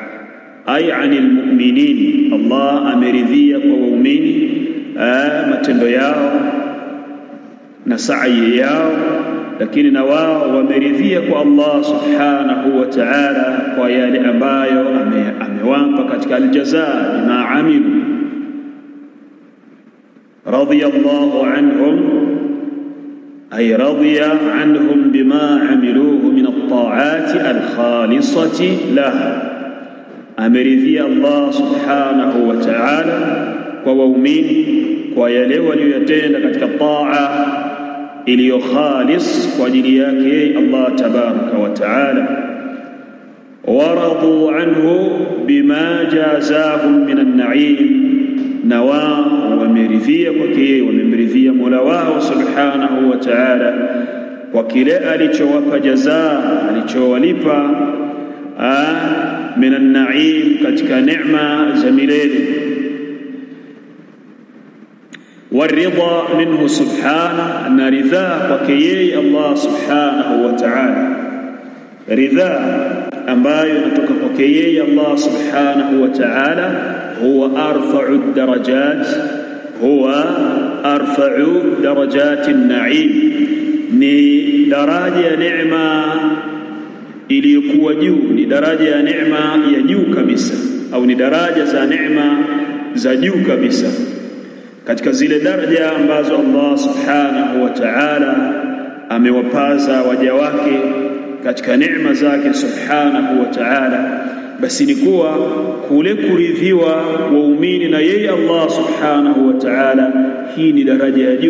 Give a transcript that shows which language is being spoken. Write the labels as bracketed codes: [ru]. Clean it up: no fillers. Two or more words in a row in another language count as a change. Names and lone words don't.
[ar] أي عن المؤمنين, [sw] Allah ameridhia kwa waumini matendo yao na sa'i yao, lakini na wao wameridhia kwa Allah [ar] سبحانه وتعالى [sw] kwa yale ambayo amewapa katika aljazaa [ar] بما عملوا. رضي الله عنهم أي رضي عنهم بما عملوه من الطاعة الخالصة له, [sw] ameridhia Allah [ar] سبحانه وتعالى [sw] kwa waumini kwa yale waliyotenda katika taa iliyo khalis kwa ajili yake Allah [ar] تبارك وتعالى. ورضوا عنه بما جزاهم من النعيم, [sw] na wao wameridhia kwake, wamemridhia Mola wao [ar] سبحانه وتعالى [sw] kwa kile alichowapa jazaa, alichowalipa [ar] من النعيم, [sw] katika neema za milele. [ar] ورضا منه سبحانه, [sw] na ridha kwake yeye Allah [ar] سبحانه وتعالى, [sw] ridha ambayo inatoka kwake yeye Allah [ar] سبحانه وتعالى. هو أرفع درجات، هو أرفع درجات النعيم, [sw] ni daraja ya neema iliyokuwa juu, ni daraja ya neema ya juu kabisa, au ni daraja za neema za juu kabisa, katika zile daraja ambazo Allah [ar] سبحانه وتعالى [sw] amewapaza waja wake katika neema zake [ar] سبحانه وتعالى, [sw] basi ni kuwa kule kuridhiwa waumini na yeye Allah subhanahu wa ta'ala, hii ni daraja ya juu.